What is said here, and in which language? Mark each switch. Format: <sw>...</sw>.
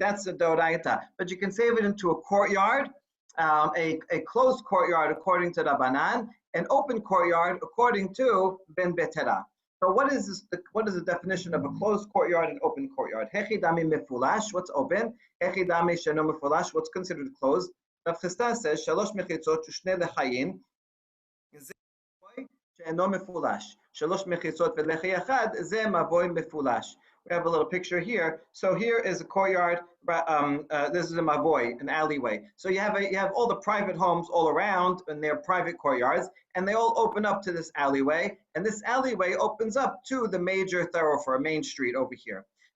<en>That's the Doraita. But you can save it into a courtyard, a closed courtyard according to Rabbanan, an open courtyard according to Ben Betera. So what is this? What is the definition of a closed courtyard and open courtyard? Hechidami mefulash, what's open? Hechidami sheno mefulash, what's considered closed? Rav Chisda says,</en> <he>shalosh mechitzot u'shnei lechayin, זה מבוי שאינו מפולש. שלוש מחיצות ולחי אחד, זה מבוי מפולש.</he> <en>We have a little picture here. So here is a courtyard. This is a mavoy, an alleyway. So you have all the private homes all around, and they're private courtyards, and they all open up to this alleyway. And this alleyway opens up to the major thoroughfare, Main Street over here.</en>